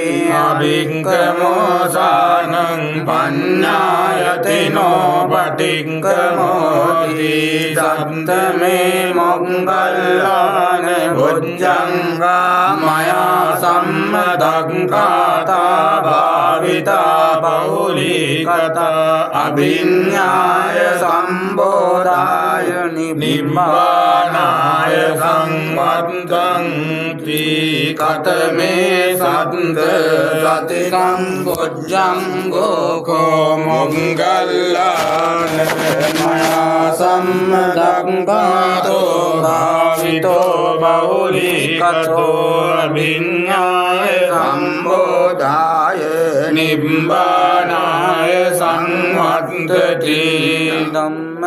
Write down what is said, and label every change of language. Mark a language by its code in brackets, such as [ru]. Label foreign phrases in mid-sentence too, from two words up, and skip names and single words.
[pi] අභික්ඛමෝසානං පඤ්ඤායතිනෝ පටික්ඛමෝති සත්තමේ මොග්ගල්ලාන බොජ්ජංගා මයා සම්මදක්ඛාතා භාවිතා බහුලීකතා අභිඤ්ඤාය සම්බෝධාය නිබ්බානාය සංවත්තන්ති කතමේ සත්ත සති සම්බොජ්ජංගෝ කෝ මොග්ගල්ලාන මයා සම්මදක්ඛාතෝ භාවිතෝ බහුලීකතෝ අභිඤ්ඤාය සම්බෝධාය නිබ්බානාය සංවත්තති ධම්ම